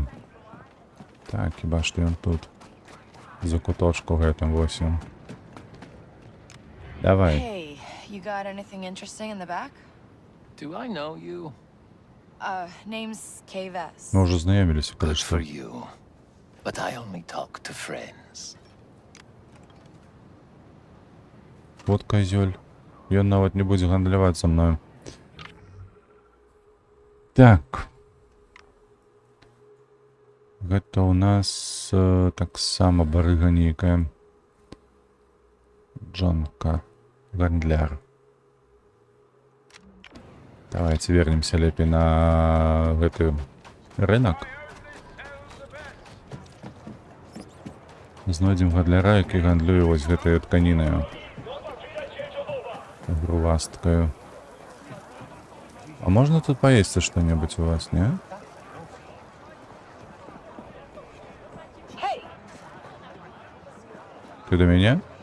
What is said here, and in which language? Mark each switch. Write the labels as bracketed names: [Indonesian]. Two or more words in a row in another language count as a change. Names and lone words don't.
[Belarusian] Так, хіба што ён тут. За куточку гэтым вось ён. Давай. [English] Hey, you got anything interesting in the back? Do I know you? Name's Kay Vess. [Belarusian] Мы ўжо знаёміліся, калі [English] Good [Belarusian] што. [English] for you. But I only talk to friends. [Russian] Вот козёль. [Belarusian] Ён нават не будзе гандляваць са мною. Так. Гэта у нас таксама барыга нейкая. Джонка. Гандляр. [Russian] Давайте вернемся [Belarusian] лепей на гэты рынок. Знойдзем гандляра, які гандлюе вось гэтай тканінаю. Грувасткаю. [Russian] А можно тут поесть что-нибудь у вас, не? Ты до меня?